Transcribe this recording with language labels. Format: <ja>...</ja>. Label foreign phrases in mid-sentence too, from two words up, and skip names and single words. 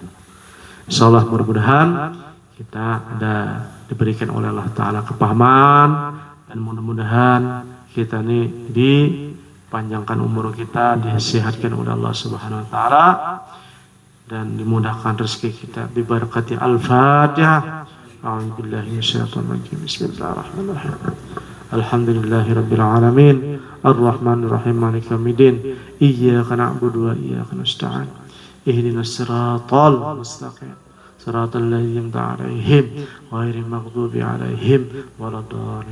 <id>Insyaallah mudah-mudahan kita ada diberikan oleh Allah Ta'ala kepahaman, dan mudah-mudahan kita ini dipanjangkan umur kita, disehatkan oleh Allah Subhanahu Wa Ta'ala, dan dimudahkan rezeki kita.</id> <ar>ببركة الفاتحة. أعوذ بالله من الشيطان الرجيم. بسم الله الرحمن الرحيم. الحمد لله رب العالمين. الرحمن الرحيم. مالك يوم الدين. إياك نعبد وإياك نستعين. اهدنا الصراط المستقيم. صراط الذين أنعمت عليهم غير المغضوب عليهم ولا الضالين.</ar>